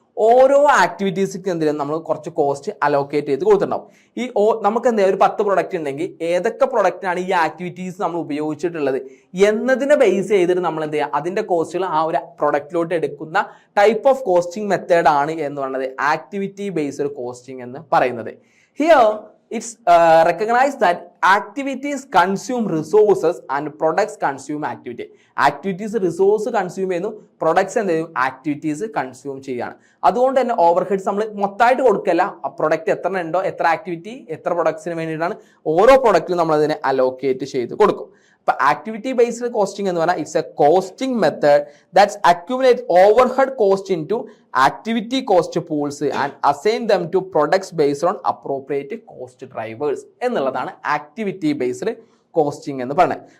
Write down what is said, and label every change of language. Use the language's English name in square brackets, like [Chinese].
[Malayalam] ഓരോ ആക്ടിവിറ്റീസിക്ക് എന്തെങ്കിലും നമ്മൾ കുറച്ച് കോസ്റ്റ് അലോക്കേറ്റ് ചെയ്ത് കൊടുത്തിട്ടുണ്ടാവും. നമുക്ക് എന്തെങ്കിലും ഒരു 10 പ്രൊഡക്റ്റ് ഉണ്ടെങ്കിൽ ഏതൊക്കെ പ്രൊഡക്റ്റിനാണ് ഈ ആക്ടിവിറ്റീസ് നമ്മൾ ഉപയോഗിച്ചിട്ടുള്ളത് എന്നതിനെ ബേസ് ചെയ്തിട്ട് നമ്മൾ എന്ത് ചെയ്യുക, അതിന്റെ കോസ്റ്റുകൾ ആ ഒരു പ്രൊഡക്റ്റിലോട്ട് എടുക്കുന്ന ടൈപ്പ് ഓഫ് കോസ്റ്റിംഗ് മെത്തേഡ് ആണ് എന്ന് പറയുന്നത് ആക്ടിവിറ്റി ബേസ്ഡ് കോസ്റ്റിംഗ് എന്ന് പറയുന്നത്. [English] Here it's recognized that activities consume resources and products consume activity. Activities resource consume [Malayalam] ചെയ്യുന്നു, [English] products [Malayalam] എന്ത് ചെയ്യും, [English] activities consume [Malayalam] ചെയ്യാണ്. അതുകൊണ്ട് തന്നെ ഓവർഹെഡ്സ് നമ്മൾ മൊത്തമായിട്ട് കൊടുക്കല്ല, പ്രൊഡക്റ്റ് എത്ര ഉണ്ടോ, എത്ര ആക്ടിവിറ്റി എത്ര പ്രൊഡക്ട്സിന് വേണ്ടിയിട്ടാണ് ഓരോ പ്രൊഡക്റ്റിലും നമ്മൾ അതിനെ അലോക്കേറ്റ് ചെയ്ത് കൊടുക്കും. അപ്പൊ ആക്ടിവിറ്റി ബേസ്ഡ് കോസ്റ്റിംഗ് എന്ന് പറഞ്ഞാൽ [English] it's a costing method that's accumulate overhead cost into activity cost pools and assign them to products based on appropriate cost drivers [Malayalam] എന്നുള്ളതാണ് ആക്ടിവിറ്റി ബേസ്ഡ് കോസ്റ്റിംഗ് എന്ന് പറയുന്നത്.